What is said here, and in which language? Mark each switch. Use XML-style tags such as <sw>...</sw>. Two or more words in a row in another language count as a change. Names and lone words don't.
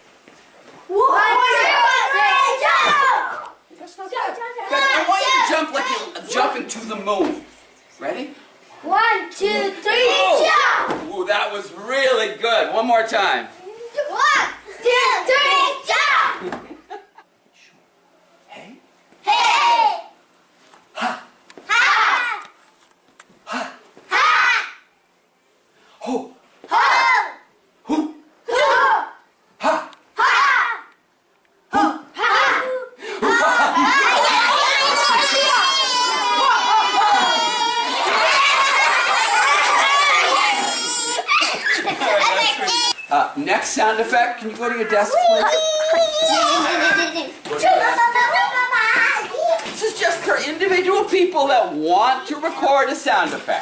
<en>I want you to jump like you're jumping to the moon. Ready? 1, 2, 3, jump! Ooh, that was really good. One more time. 1, 2, 3, jump! Hey. Hey! Ha. Ha! Ha. Ha! Ho. Ho! Hoo. Ho! Ha. Ha! Hoo. Next sound effect. Can you go to your desk, please? This is just for individual people that want to record a sound effect.</en>